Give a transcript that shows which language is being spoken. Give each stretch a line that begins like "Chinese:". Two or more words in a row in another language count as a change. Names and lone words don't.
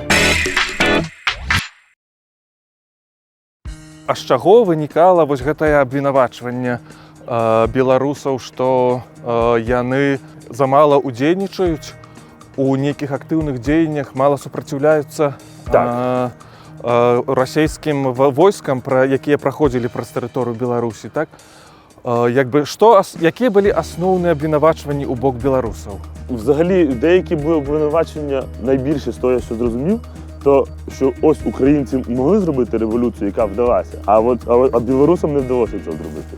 Belarusian: А з чаго вынікала вось гэтае абвінавачванне беларусаў, што яны замала ўдзельнічаюць у нейкіх актыўных дзеяннях, мала супраціўляюцца расійскім войскам, якія праходзілі праз тэрыторыю Беларусі, так?
Ukrainian: Які були основні обвинувачення у бок білорусів? Взагалі, деякі були обвинувачення найбільше з того, що зрозумів, то що ось українці могли зробити революцію, яка вдалася, а білорусам не вдалося цього зробити.